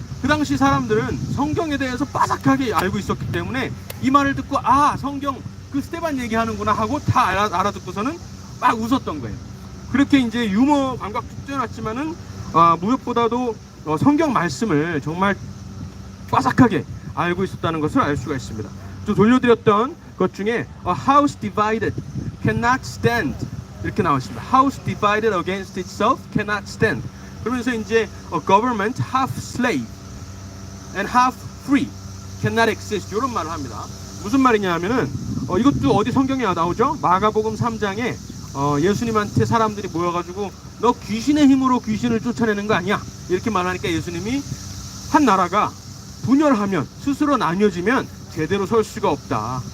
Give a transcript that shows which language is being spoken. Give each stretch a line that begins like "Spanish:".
Korean: 그 당시 사람들은 성경에 대해서 빠삭하게 알고 있었기 때문에 이 말을 듣고, 아, 성경 그 스데반 얘기하는구나 하고 다 알아듣고서는 막 웃었던 거예요. 그렇게 이제 유머 감각 쭉 뛰어났지만은 무엇보다도 성경 말씀을 정말 빠삭하게 알고 있었다는 것을 알 수가 있습니다. 또 돌려드렸던 것 중에
English: A house divided cannot stand,
Korean: 이렇게 나왔습니다.
English: House divided against itself cannot stand.
Korean: 그러면서 이제
English: A government half slave and half free cannot exist,
Korean: 이런 말을 합니다. 무슨 말이냐 하면은 이것도 어디 성경에 나오죠? 마가복음 3장에 예수님한테 사람들이 모여가지고 너 귀신의 힘으로 귀신을 쫓아내는 거 아니야? 이렇게 말하니까 예수님이 한 나라가 분열하면, 스스로 나뉘어지면 제대로 설 수가 없다.